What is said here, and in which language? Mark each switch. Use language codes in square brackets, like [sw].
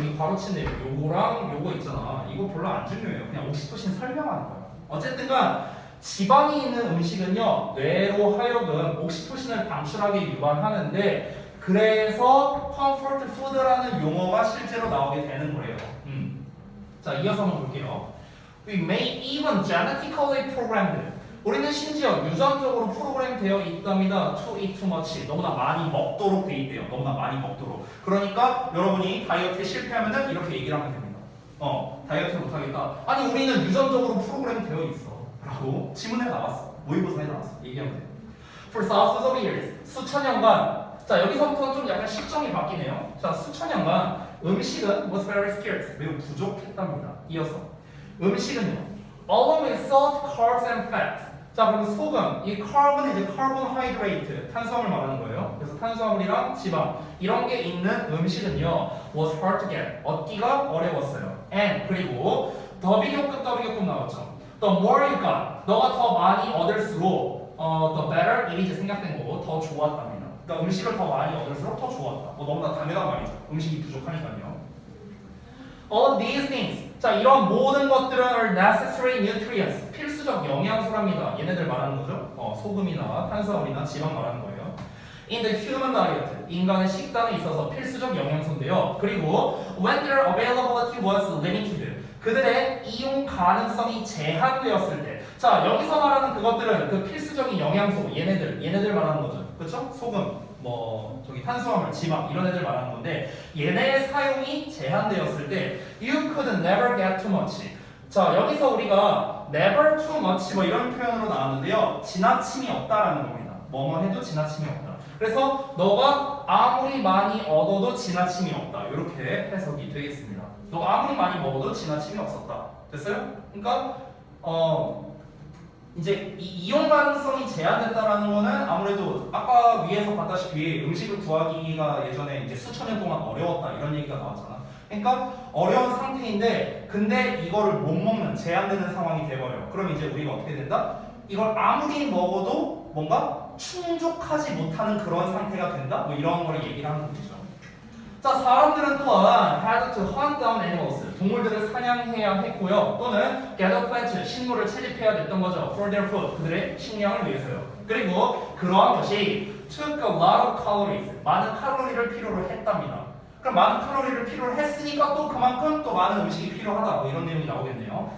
[ko] 여기 괄호친 내용 요거랑 요거 있잖아. 이거 별로 안 중요해요. 그냥 옥시토신 설명하는 거야. 어쨌든간 지방이 있는 음식은요 뇌로 하여금 옥시토신을 방출하게 유발하는데 그래서 comfort food라는 용어가 실제로 나오게 되는 거예요. 자, 이어서 한번 볼게요. [en] We may even genetically programmed. [ko] 우리는 심지어 유전적으로 프로그램 되어 있답니다. [en] To eat too much. [ko] 너무나 많이 먹도록 돼 있대요. 너무나 많이 먹도록. 그러니까 여러분이 다이어트에 실패하면은 이렇게 얘기를 하면 됩니다. 다이어트 못하겠다. 아니 우리는 유전적으로 프로그램 되어 있어. 라고 지문에 나왔어. 모의고사에 나왔어. 얘기하면 돼. [en] For thousands of years. [ko] 수천 년간. 자, 여기서부터 좀 약간 시점이 바뀌네요. 자, 수천 년간 음식은 [en] was very scarce. [ko] 매우 부족했답니다. 이어서 음식은요. [en] Along with salt, carbs and fat. [ko] 자, 그럼 소금. 이 carb은 이제 carbohydrate, 탄수화물 말하는 거예요. 그래서 탄수화물이랑 지방 이런 게 있는 음식은요. [en] was hard to get. [ko] 얻기가 어려웠어요. And 그리고 더비교급 나왔죠. [en] The more you got. [ko] 너가 더 많이 얻을수록 [en] the better it is [ko] 생략된 거고 더 좋았답니다. 그러니까 음식을 더 많이 얻을수록 더 좋았다. 뭐 너무나 당연한 말이죠. 음식이 부족하니까요. [en] All these things. [ko] 자, 이런 모든 것들은 [en] are necessary nutrients. [ko] 필수적 영양소랍니다. 얘네들 말하는 거죠. 소금이나 탄수화물이나 지방 말하는 거예요. [en] In the human diet. [ko] 인간의 식단에 있어서 필수적 영양소인데요. [en] 그리고 when their availability was limited. [ko] 그들의 이용 가능성이 제한되었을 때. 자, 여기서 말하는 그것들은 그 필수적인 영양소, 얘네들 말하는 거죠. 그렇죠? 소금, 뭐 저기 탄수화물, 지방 이런 애들 말하는 건데 얘네의 사용이 제한되었을 때 [en] you could never get too much. [ko] 자, 여기서 우리가 [en] never too much [ko] 뭐 이런 표현으로 나왔는데요. 지나침이 없다라는 겁니다. 뭐뭐 해도 지나침이 없다. 그래서 너가 아무리 많이 얻어도 지나침이 없다. 이렇게 해석이 되겠습니다. 너가 아무리 많이 먹어도 지나침이 없었다. 됐어요? 그러니까 이제 이용 가능성이 제한됐다라는 거는 아무래도 아까 위에서 봤다시피 음식을 구하기가 예전에 이제 수천 년 동안 어려웠다 이런 얘기가 나왔잖아. 그러니까 어려운 상태인데 근데 이거를 못 먹는 제한되는 상황이 돼버려. 그럼 이제 우리가 어떻게 된다? 이걸 아무리 먹어도 뭔가 충족하지 못하는 그런 상태가 된다? 뭐 이런 걸 얘기를 하는 거죠. 자, 사람들은 또한 [en] had to hunt down animals. [ko] 동물들을 사냥해야 했고요. 또는 [en] gather plants, [ko] 식물을 채집해야 됐던 거죠. [en] For their food. [ko] 그들의 식량을 위해서요. 그리고 그러한 것이 [en] took a lot of calories. [ko] 많은 칼로리를 필요로 했답니다. 그럼 많은 칼로리를 필요로 했으니까 또 그만큼 또 많은 음식이 필요하다. 뭐 이런 내용이 나오겠네요.